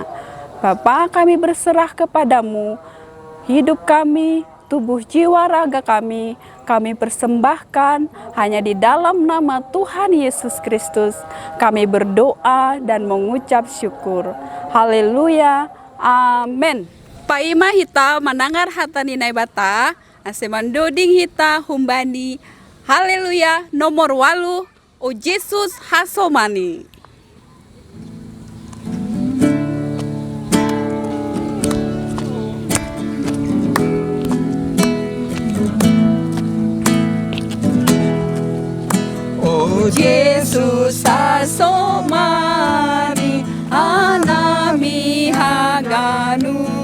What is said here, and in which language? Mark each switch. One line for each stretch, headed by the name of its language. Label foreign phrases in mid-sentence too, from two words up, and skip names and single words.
Indonesian: Bapa, kami berserah kepadamu, hidup kami, tubuh jiwa raga kami persembahkan hanya di dalam nama Tuhan Yesus Kristus. Kami berdoa dan mengucap syukur. Haleluya. Amin.
Batak Simalungun: Pak Ima hita menangar hata ninai bata, aseman doding hita humbani.
Indonesian: Haleluya. Nomor 8,
Batak Simalungun: o Yesus hasomani. Yesus asomani anami haganu